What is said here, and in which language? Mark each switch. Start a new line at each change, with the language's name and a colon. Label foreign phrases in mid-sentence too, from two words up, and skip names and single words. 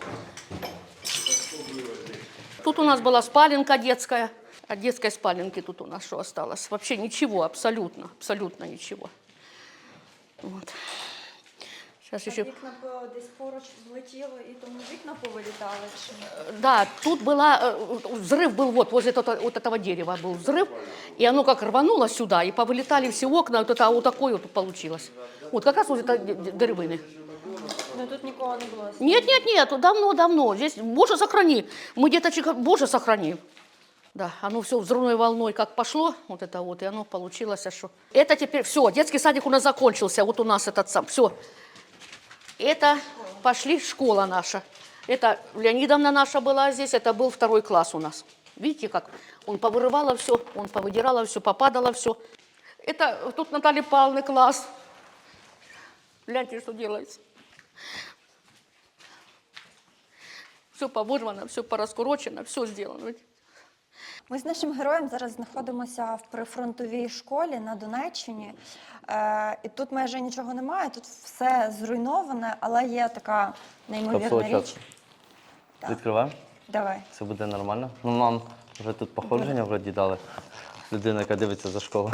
Russian: Тут у нас была спаленка детская. От детской спаленки тут у нас что осталось? Вообще ничего, абсолютно, абсолютно ничего. Вот. Сейчас еще...
Ukrainian: Вікна десь поруч злетіло і тому вікна повилітали? Чи?
Russian: Да, тут была, взрыв был вот возле вот этого дерева был взрыв, и оно как рвануло сюда, и повылетали все окна, вот такое вот получилось. Вот как раз возле этой деревины.
Ukrainian: Ну тут нікого не було.
Russian: Нет, давно. Здесь, Боже, сохрани. Мы где-то, Боже, сохрани. Да, оно все взрывной волной как пошло, вот это вот, и оно получилось, что... Это теперь, все, детский садик у нас закончился, вот у нас этот сам, все. Это пошли школа наша. Это Леонидовна наша была здесь, это был 2 класс у нас. Видите, как он повырывало все, он повыдирало все, попадало все. Это тут Наталья Павловна класс. Гляньте, что делается. Все повырвано, все пораскурочено, все сделано.
Ukrainian: Ми з нашим героєм зараз знаходимося в прифронтовій школі на Донеччині. І тут майже нічого немає, тут все зруйноване, але є така неймовірна річ. Так. Відкриваємо? Давай. Це буде нормально. Ну, нам вже тут походження вроді дали. Людина, яка дивиться за школу.